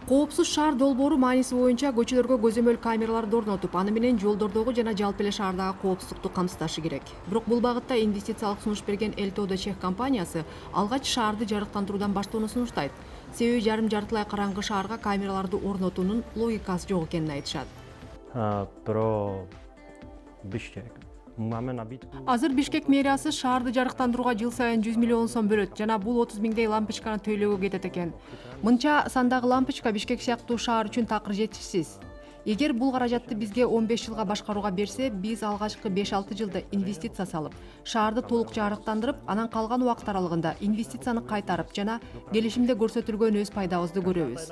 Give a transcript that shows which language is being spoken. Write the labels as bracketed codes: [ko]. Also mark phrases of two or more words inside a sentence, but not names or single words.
[ky] Коопсуз шаар долбоору мааниси боюнча көчөлөргө көзөмөл камераларды орнотуп, аны менен жолдордогу жана жалпы эле шаардагы коопсуздукту камсыздашы керек. Бирок бул багытта инвестициялык сунуш берген Элтоодо Чех компаниясы алгач шаарды жарыктандыруудан баштоону сунуштайт. Себеби жарым-жартылай караңгы шаарга камераларды орнотуунун логикасы жок экенин айтышат. [cs] Pro Bishkek. Máme nabídku. [ky] Азыр Бишкек мэриясы шаарды жарыктандырууга жыл сайын 100 миллион сом бөлөт жана бул 30 миңдей лампочканы төлөөгө кетет экен. Мынча сандагы лампочка Бишкек сыяктуу шаар үчүн такыр жетишсиз. Эгер бул каражатты бизге 15 жылга башкарууга берсе, биз алгачкы 5-6 жылда инвестиция салып, шаарды толук жарыктандырып, анан калган убакыт аралыгында инвестицияны кайтарып жана келишимде көрсөтүлгөн өз пайдабызды көрөбүз.